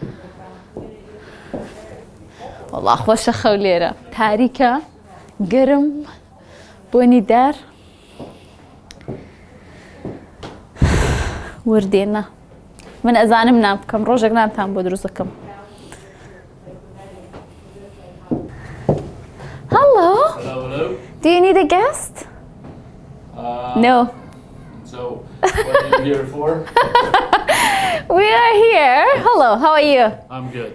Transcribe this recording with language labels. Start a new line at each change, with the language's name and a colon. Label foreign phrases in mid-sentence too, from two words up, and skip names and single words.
Central Kurdish: وەڵا خۆشە خەو لێرە تاریکە گەرم بۆنی دار وردێنە من ئەزانم نام بکەم ڕۆژێک نامتان بۆ دروست دەکەم Hello.
English: Hello. Do you need a guest? No. So, what are you here for? We are here. Hello, how are you? I'm good.